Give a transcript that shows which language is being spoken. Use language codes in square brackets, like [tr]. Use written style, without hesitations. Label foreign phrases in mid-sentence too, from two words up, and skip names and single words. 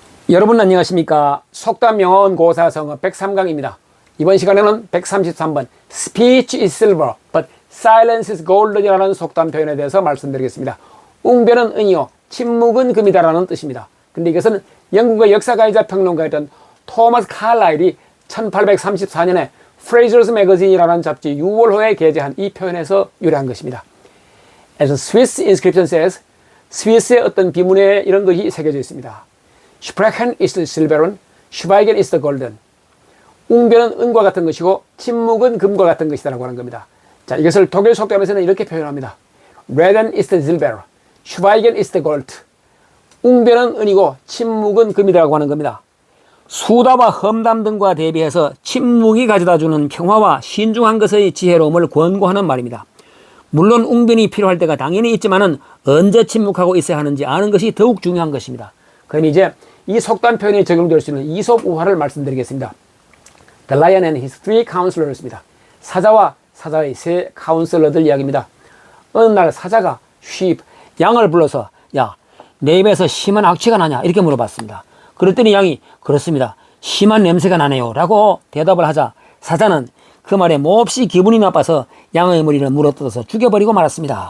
[ko] 여러분 안녕하십니까. 속담영어원 고사성어 103강입니다. 이번 시간에는 133번 [en] Speech is silver, but silence is golden [ko] 이라는 속담 표현에 대해서 말씀드리겠습니다. 웅변은 은이요 침묵은 금이다 라는 뜻입니다. 근데 이것은 영국의 역사가이자 평론가였던 토마스 칼라일이 1834년에 Fraser's Magazine이라는 잡지 6월호에 게재한 이 표현에서 유래한 것입니다. [en] As a Swiss inscription says, [ko] 스위스의 어떤 비문에 이런 것이 새겨져 있습니다. [de] Sprechen ist silbern, Schweigen ist golden. [ko] 웅변은 은과 같은 것이고 침묵은 금과 같은 것이다 라고 하는 겁니다. 자, 이것을 독일 속담에서는 이렇게 표현합니다. [de] Reden ist silber, Schweigen ist gold. [ko] 웅변은 은이고 침묵은 금이라고 하는 겁니다. 수다와 험담 등과 대비해서 침묵이 가져다주는 평화와 신중한 것의 지혜로움을 권고하는 말입니다. 물론 웅변이 필요할 때가 당연히 있지만은 언제 침묵하고 있어야 하는지 아는 것이 더욱 중요한 것입니다. 그럼 이제 이 속담 표현이 적용될 수 있는 이솝 우화를 말씀드리겠습니다. The Lion and his three counselors입니다. 사자와 사자의 세 카운슬러들 이야기입니다. 어느 날 사자가 sheep, 양을 불러서 야, 내 입에서 심한 악취가 나냐 이렇게 물어봤습니다. 그랬더니 양이 그렇습니다. 심한 냄새가 나네요 라고 대답을 하자 사자는 그 말에 몹시 기분이 나빠서 양의 머리를 물어뜯어서 죽여버리고 말았습니다.